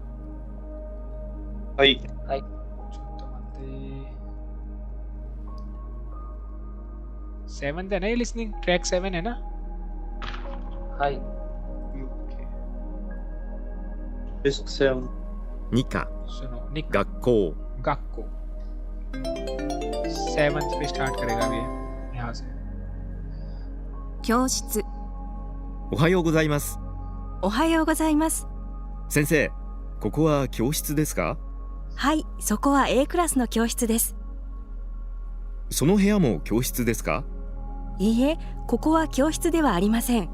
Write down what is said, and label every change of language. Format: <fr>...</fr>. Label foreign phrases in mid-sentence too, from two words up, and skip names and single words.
<hi>सेवंथ है ना ये लिसनिंग? ट्रैक 7 है ना? हाय। डिस्क 7। निका सुनो, निका</hi> <ja>गक्को</ja> <hi>7th पे स्टार्ट करेगा ये यहाँ से।</hi> <ja>教室。おはようございます。おはようございます。先生、ここは教室ですか？はい、そこは A クラスの教室です。その部屋も教室ですか？いいえ、ここは教室ではありません。</ja>